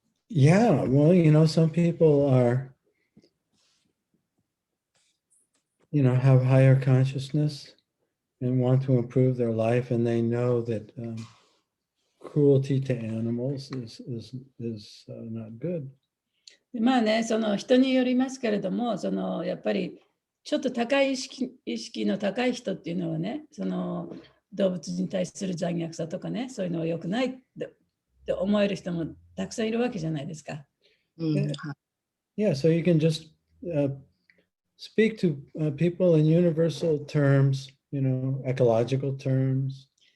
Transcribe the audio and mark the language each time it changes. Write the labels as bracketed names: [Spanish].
[English] Yeah, well, some people are, have higher consciousness and want to improve their life, and they know that cruelty to animals is not good. [Japanese] まあね、その人によりますけれども、やっぱりちょっと高い意識の高い人っていうのはね、動物に対する残虐さとかね、そういうのは良くないって思える人もたくさんいるわけじゃないですか。 [English] Yeah, so you can just speak to people in universal terms, ecological terms.